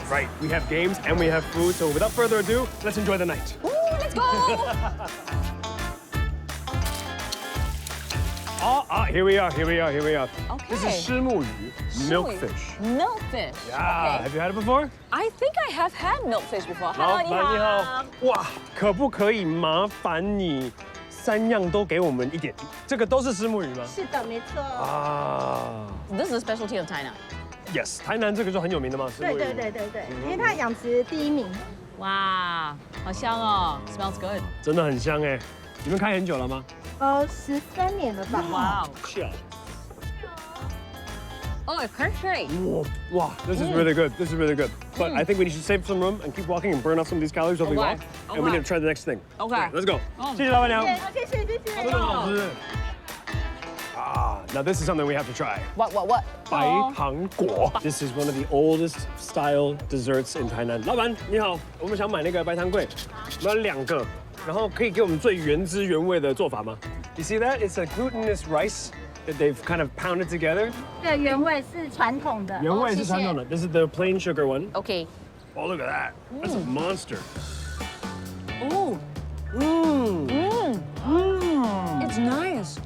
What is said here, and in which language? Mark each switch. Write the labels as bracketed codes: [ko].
[en] Right, we have games and we have food. So without further ado, let's enjoy the night. Ooh, let's go! Here we are. Okay. This is 虱目鱼, milkfish. Milkfish. Yeah, Okay. have you had it before? I think I have had milkfish before. Hello, [zh] 老板你好。哇，可不可以麻烦你3样都给我们一点？这个都是虱目鱼吗？是的，没错。啊 [en] This is a specialty of China. [zh] Yes， 台南这个就很有名的嘛。对，因为它养殖第1名。哇，好香哦， [en] smells good。 [zh] 真的很香哎。你们开很久了吗？13年了吧。哇，是啊。 [en] Oh, it's perfect. Wow, this is really good. This is really good. But I think we need to save some room and keep walking and burn off some of these calories while we walk. And we need to try the next thing. Okay. Let's go. [zh] 谢谢老板娘。谢谢。真的好吃。 [en] Now this is something we have to try. What? [zh] 白糖果。 [en] This is one of the oldest style desserts in Tainan. [zh] 老板你好，我们想买那个白糖粿，我们要2个，然后可以给我们最原汁原味的做法吗 ？ [en] You see that? It's a glutinous rice that they've kind of pounded together. [zh] 对，原味是传统的。原味是传统的。 [en] This is the plain sugar one. Okay. Oh, look at that. That's a monster. Oh. It's nice.